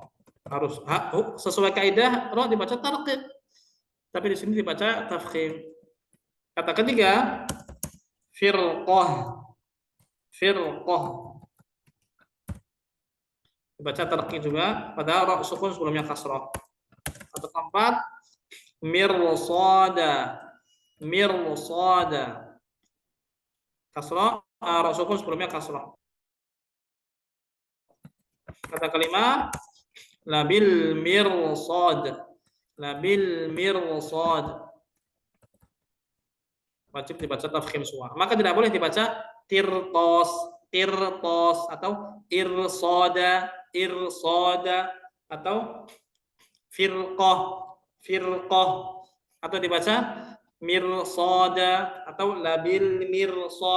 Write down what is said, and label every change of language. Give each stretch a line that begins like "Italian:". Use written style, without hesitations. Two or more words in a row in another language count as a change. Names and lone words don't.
Indonesian: Harus sesuai kaidah ra dibaca tarqiq. Tapi di sini dibaca tafkhim. Kata ketiga firqah. Firqah. Dibaca tarqiq juga padahal ra sukun sebelumnya kasrah. Kata keempat mirsada. Mirsada. Kasrah, ra sukun sebelumnya kasrah. Kata kelima
Arabic: لبالمرصاد. لبالمرصاد.
Indonesian: Wajib dibaca tafkhim semua. Maka tidak boleh dibaca tirtos, tirtos atau irsada, irsada atau firqah, firqah atau dibaca mirsada atau labil mirsad.